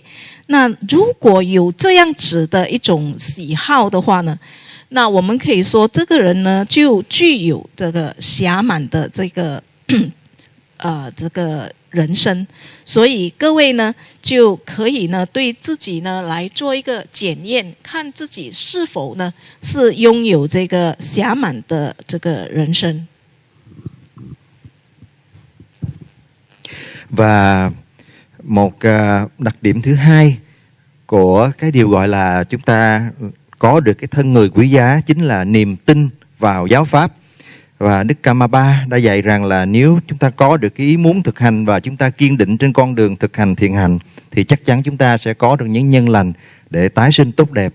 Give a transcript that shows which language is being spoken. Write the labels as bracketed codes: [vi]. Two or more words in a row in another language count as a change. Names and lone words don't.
[zh] 那如果有这样子的一种喜好的话呢，那我们可以说这个人呢就具有这个暇满的这个这个人生。所以各位呢就可以呢对自己呢来做一个检验，看自己是否呢是拥有这个暇满的这个人生。 [vi] Và một đặc điểm thứ hai của cái điều gọi là chúng ta có được cái thân người quý giá chính là niềm tin vào giáo pháp. Và Đức Kamapa đã dạy rằng là nếu chúng ta có được cái ý muốn thực hành và chúng ta kiên định trên con đường thực hành thiền hành, thì chắc chắn chúng ta sẽ có được những nhân lành để tái sinh tốt đẹp.